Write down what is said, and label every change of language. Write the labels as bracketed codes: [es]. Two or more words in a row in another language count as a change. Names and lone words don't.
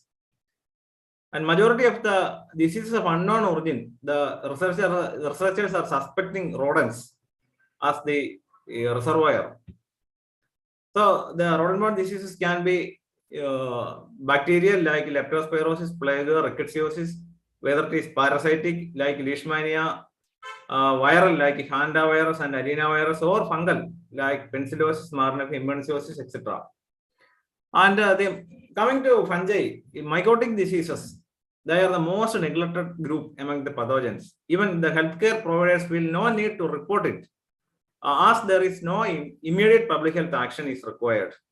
[en] And majority of the diseases of unknown origin, the researchers are suspecting rodents as the reservoir. So the rodent-borne diseases can be bacterial like leptospirosis, plague, rickettsiosis, whether it is parasitic like leishmania, viral like hantavirus and arenavirus, or fungal like penicillosis, marmorrhea, immunosiosis, etc. And coming to fungi, mycotic diseases, they are the most neglected group among the pathogens. Even the healthcare providers will no need to report it, as there is no immediate public health action is required.